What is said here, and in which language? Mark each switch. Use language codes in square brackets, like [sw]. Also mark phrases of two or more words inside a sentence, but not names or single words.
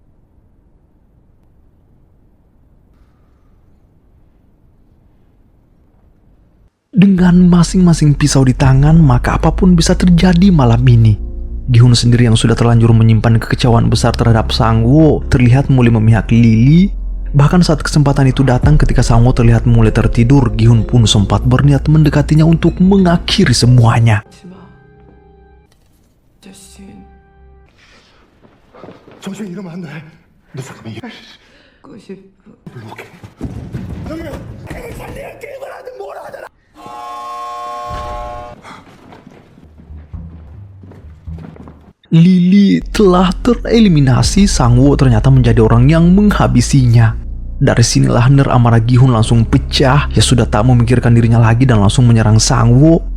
[id] Dengan masing-masing pisau di tangan, maka apapun bisa terjadi malam ini. Gi-hun sendiri yang sudah terlanjur menyimpan kekecewaan besar terhadap Sang-woo terlihat mulai memihak Lily. Bahkan saat kesempatan itu datang ketika Sang-woo terlihat mulai tertidur, Gi-hun pun sempat berniat mendekatinya untuk mengakhiri semuanya. [ko] 정신 이러면 안 돼. 너 잠깐만. 불러올게. 형님, 애를 살리는 게임을 하든 뭘 하든. [id] Lily telah tereliminasi. Sang-woo ternyata menjadi orang yang menghabisinya. Dari sinilah ner amarah Gi-hun langsung pecah. Ya sudah tak memikirkan dirinya lagi dan langsung menyerang Sang-woo.